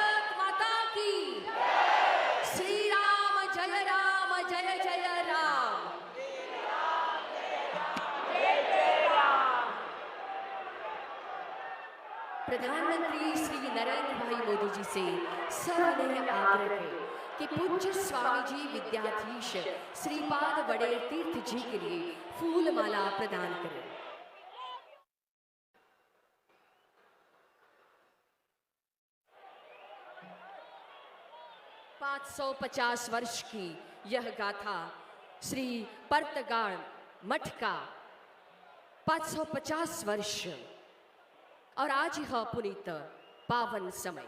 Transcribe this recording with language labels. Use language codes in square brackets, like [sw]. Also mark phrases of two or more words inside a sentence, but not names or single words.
[hi] प्रधानमंत्री श्री नरेंद्र भाई मोदी जी से सविनय आग्रह है कि पूज्य स्वामी जी विद्याधीश श्रीपाद वडेर तीर्थ जी के लिए फूल माला प्रदान करें। सौ 50 वर्ष की यह गाथा श्री पर्तगाड़ मठ का 550 वर्ष और आज यह पुनीत पावन समय।